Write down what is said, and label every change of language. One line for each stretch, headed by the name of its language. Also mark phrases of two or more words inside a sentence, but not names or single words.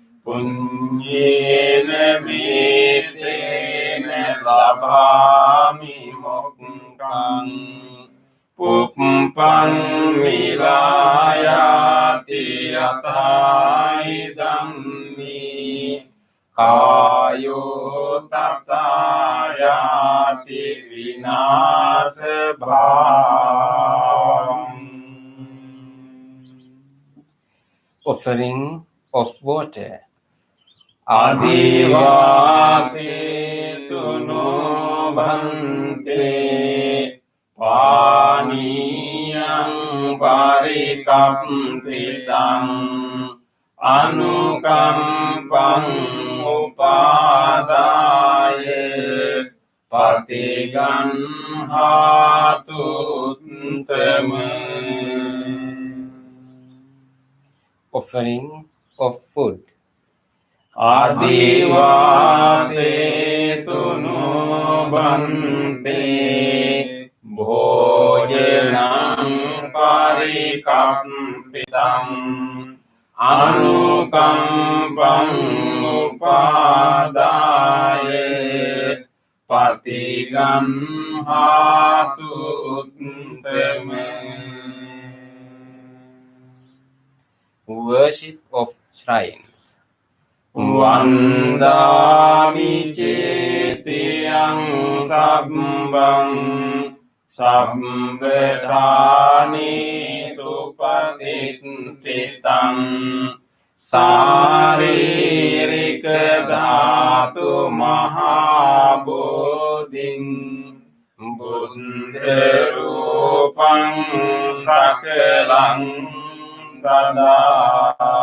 Pali: Punyena Mitena Labhami Mokkang Puppang Vilayati Atai Dhammi Kayo tatayati vinasa bhavam.
English: Offering of water.
Pali: Adivasi tuno bhante paniyang parikampitam anukampang upadaya patigan hatuttama.
English: Offering of food.
Pali: Adivasi tuno bhante bhojanang parikampitam anukampang upadaya patigan hatuttama.
English: Worship of shrines.
Pali: Vandami cetiyang sabbang sabbetani supatititang saririka dhatu mahabodhing buddha rupang sakalang sada.